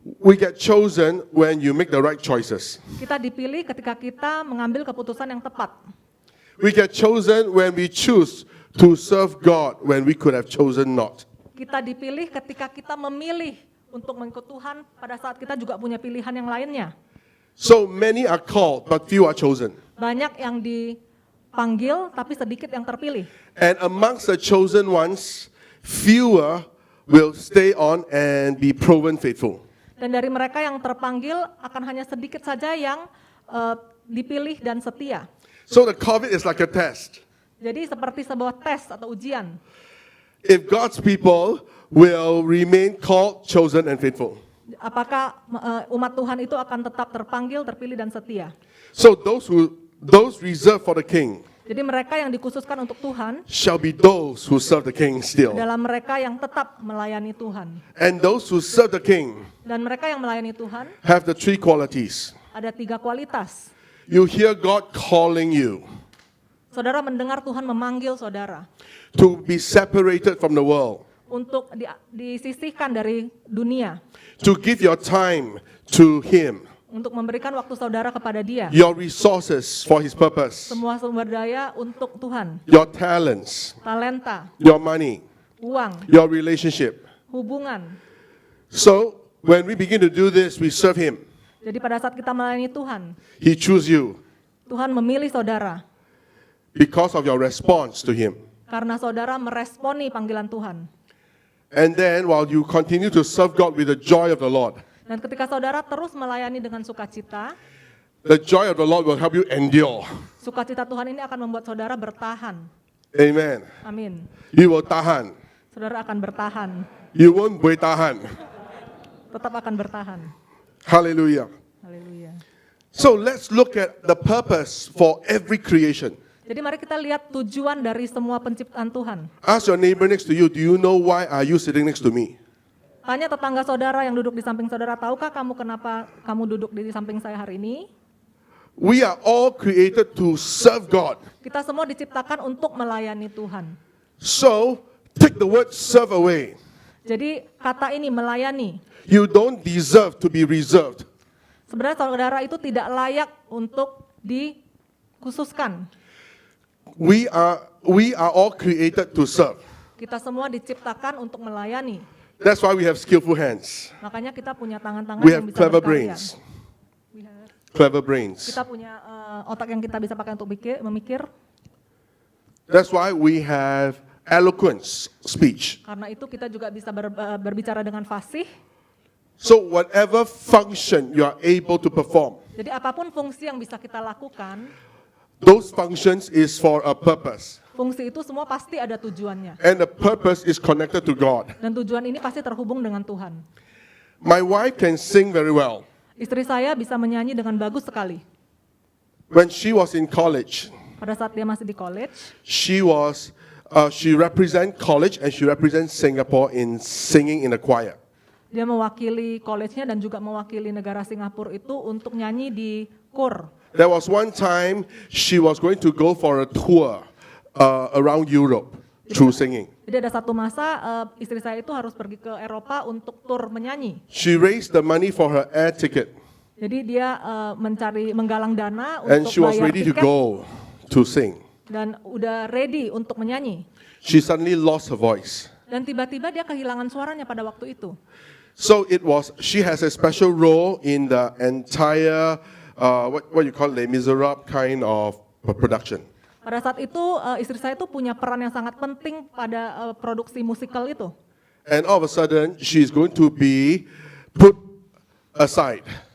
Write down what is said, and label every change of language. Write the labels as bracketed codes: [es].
[en] We get chosen when you make the right choices. [id] Kita dipilih ketika kita mengambil keputusan yang tepat. [en] We get chosen when we choose to serve God when we could have chosen not. [id] Kita dipilih ketika kita memilih untuk mengikut Tuhan pada saat kita juga punya pilihan yang lainnya. [en] So many are called, but few are chosen. [id] Banyak yang dipanggil tapi sedikit yang terpilih. [en] And amongst the chosen ones, fewer will stay on and be proven faithful. [id] Dan dari mereka yang terpanggil akan hanya sedikit saja yang dipilih dan setia. [en] So the COVID is like a test. [id] Jadi seperti sebuah tes atau ujian. [en] If God's people will remain called, chosen, and faithful. [id] Apakah umat Tuhan itu akan tetap terpanggil, terpilih, dan setia? [en] So those reserved for the King [id] Jadi mereka yang dikhususkan untuk Tuhan [en] shall be those who serve the King still. [id] adalah mereka yang tetap melayani Tuhan. [en] And those who serve the King [id] Dan mereka yang melayani Tuhan [en] have the three qualities. [id] ada 3 kualitas. [en] You hear God calling you [id] Saudara mendengar Tuhan memanggil saudara [en] to be separated from the world, [id] untuk disisihkan dari dunia, [en] to give your time to Him, [id] untuk memberikan waktu saudara kepada Dia. [en] your resources for His purpose, [id] Semua sumber daya untuk Tuhan, [en] your talents, [id] talenta, [en] your money, [id] uang, [en] your relationship. [id] hubungan. [en] So when we begin to do this, we serve Him. [id] Jadi pada saat kita melayani Tuhan, [en] He chooses you [id] Tuhan memilih saudara [en] because of your response to Him. [id] karena saudara meresponi panggilan Tuhan. [en] And then while you continue to serve God with the joy of the Lord, [id] Dan ketika saudara terus melayani dengan sukacita, [en] the joy of the Lord will help you endure. [id] sukacita Tuhan ini akan membuat saudara bertahan. [en] Amen. [id] Amin. [en] You will [ms] tahan. [id] Saudara akan bertahan, [en] You won't [ms] boleh tahan. [id] tetap akan bertahan. [en] Hallelujah. [id] Haleluya. [en] So let's look at the purpose for every creation. [id] Jadi mari kita lihat tujuan dari semua penciptaan Tuhan. [en] Ask your neighbor next to you, do you know why are you sitting next to me? [id] Tanya tetangga saudara yang duduk di samping saudara, tahukah kamu kenapa kamu duduk di samping saya hari ini? [en] We are all created to serve God. [id] Kita semua diciptakan untuk melayani Tuhan. [en] So take the word serve away. [id] Jadi kata ini melayani. [en] You don't deserve to be reserved. [id] Sebenarnya saudara itu tidak layak untuk dikhususkan. [en] We are all created to serve. [id] Kita semua diciptakan untuk melayani. [en] That's why we have skillful hands. [id] Makanya kita punya tangan-tangan [en] We [id] yang [en] have [id] bisa [en] clever [id] berkarya. [en] brains. Clever brains. [id] Kita punya otak yang kita bisa pakai untuk memikir. [en] That's why we have eloquent speech. [id] Karena itu kita juga bisa berbicara dengan fasih. [en] So whatever function you are able to perform, [id] Jadi apapun fungsi yang bisa kita lakukan, [en] those functions is for a purpose. [id] fungsi itu semua pasti ada tujuannya. [en] And the purpose is connected to God. [id] Dan tujuan ini pasti terhubung dengan Tuhan. [en] My wife can sing very well. [id] Istri saya bisa menyanyi dengan bagus sekali. [en] When she was in college, [id] Pada saat dia masih di college, [en] she represent college and she represents Singapore in singing in the choir. [id] Dia mewakili college-nya dan juga mewakili negara Singapura itu untuk nyanyi di KUR. [en] There was one time she was going to go for a tour around Europe through singing. [id] Jadi ada satu masa istri saya itu harus pergi ke Eropa untuk tur menyanyi. [en] She raised the money for her air ticket, [id] Jadi dia menggalang dana [en] and [id] untuk [en] she was [id] bayar [en] ready to [id] tiket [en] go to sing. [id] dan udah ready untuk menyanyi. [en] She suddenly lost her voice. [id] Dan tiba-tiba dia kehilangan suaranya pada waktu itu. [en] So she has a special role in the entire, what you call Les Miserables kind of production. [id] Pada saat itu istri saya itu punya peran yang sangat penting pada produksi musikal itu. [en] And all of a sudden, she's going to be put aside.